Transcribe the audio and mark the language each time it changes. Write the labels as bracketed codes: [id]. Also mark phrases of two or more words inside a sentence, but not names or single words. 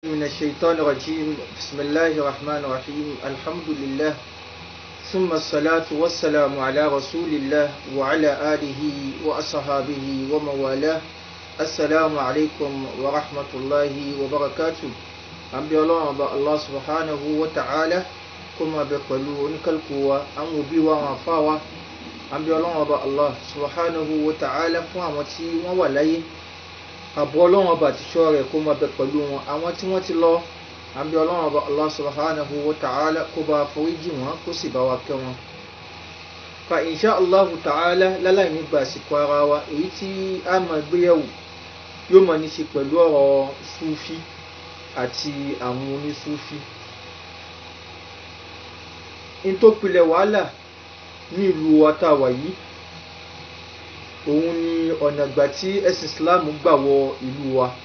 [ar] من الشيطان الرجيم بسم الله الرحمن الرحيم الحمد لله ثم الصلاة والسلام على رسول الله وعلى آله وأصحابه ومن والاه السلام عليكم ورحمة الله وبركاته [yo] àbí Ọlọ́run ọba [ar] الله سبحانه وتعالى [yo] kó máa bẹ pẹ̀lú oníkálùkù wa àwọn òbí wa àwọn àfáà wa àbí Ọlọ́run ọba [ar] الله سبحانه وتعالى [yo] fún àwọn tí wọ́n wà láyé àbọ̀ Ọlọ́run ọba àti ṣọ́ rẹ̀ kó máa bẹ pẹ̀lú wọn àwọn tí wọ́n ti lọ àbí Ọlọ́run ọba [ar] الله سبحانه وتعالى [yo] kó bá foríjì wọn kó sì bá wa kẹ́ wọn. [ar] فإن شاء الله تعالى [yo] láláì nígbà àsìkò ara wa èyí tí a máa gbéyẹ̀wò yóò máa ní ṣe pẹ̀lú ọ̀rọ̀ Súfí àti àwọn onísúfí. In tó pilẹ̀ wàhálà ní ìlú wa tá wà yìí òun ni ọ̀nà ìgbà tí ẹ̀sìn Islam gbà wọ ìlú wa.